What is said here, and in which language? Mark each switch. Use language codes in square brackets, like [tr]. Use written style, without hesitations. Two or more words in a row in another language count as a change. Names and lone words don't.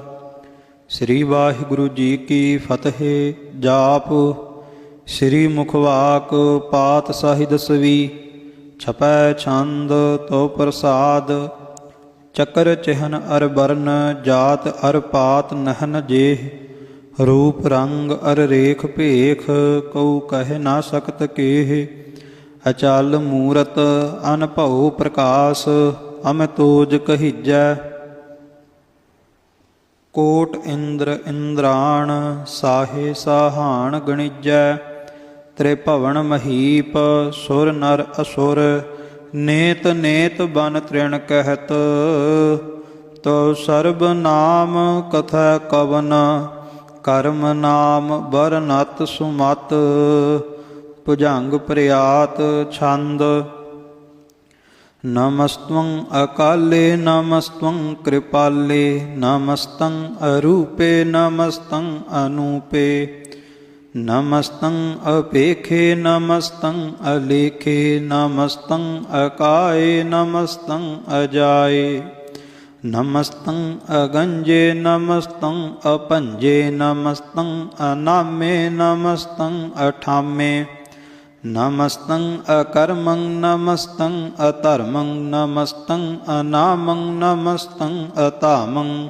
[pa] ਸ੍ਰੀ ਵਾਹਿਗੁਰੂ ਜੀ ਕੀ ਫਤਿਹ। ਜਾਪ ਸ੍ਰੀ ਮੁਖਵਾਕ ਪਾਤਸ਼ਾਹੀ ਦਸਵੀ। ਛਪੈ ਛੰਦ ਤੋ ਪ੍ਰਸਾਦ। ਚੱਕਰ ਚਿਹਨ ਅਰ ਬਰਨ ਜਾਤ ਅਰ ਪਾਤ ਨਹਨ ਜੇਹ। ਰੂਪ ਰੰਗ ਅਰ ਰੇਖ ਭੇਖ ਕੋਊ ਕਹਿ ਨ ਸਕਤ ਕਿਹ। ਅਚਲ ਮੂਰਤਿ ਅਨਭਉ ਪ੍ਰਕਾਸ ਅਮਿਤੋਜ ਕਹਿਜੈ। ਕੋਟਿ ਇੰਦ੍ਰ ਇੰਦ੍ਰਾਣ ਸਾਹਿ ਸਾਹਾਣਿ ਗਣਿਜੈ। ਤ੍ਰਿਭਵਣ ਮਹੀਪ ਸੁਰ ਨਰ ਅਸੁਰ ਨੇਤ ਨੇਤ ਬਨ ਤ੍ਰਿਣ ਕਹਤ। ਤੋ ਸਰਬ ਨਾਮ ਕਥੈ ਕਵਨ ਕਰਮ ਨਾਮ ਬਰਨਤ ਸੁਮਤ। ਭੁਜੰਗ ਪ੍ਰਿਆਤ ਛੰਦ। ਨਮਸਤੰ ਅਕਾਲੇ ਨਮਸਤੰ ਕਿਰਪਾਲੇ ਨਮਸਤੰ ਅਰੂਪੇ ਨਮਸਤੰ ਅਨੂਪੇ। ਨਮਸਤੰ ਅਪੇਖੇ ਨਮਸਤੰ ਅਲੇਖੇ ਨਮਸਤੰ ਅਕਾਏ ਨਮਸਤੰ ਅਜਾਏ। ਨਮਸਤੰ ਅਗੰਜੇ ਨਮਸਤੰ ਅਭੰਜੇ ਨਮਸਤੰ ਅਨਾਮੇ ਨਮਸਤੰ ਅਠਾਮੇ। ਨਮਸਤੰ ਅਕਰਮੰ ਨਮਸਤੰ ਅਧਰਮੰ ਨਮਸਤੰ ਅਨਾਮੰ ਨਮਸਤੰ ਅਧਾਮੰ।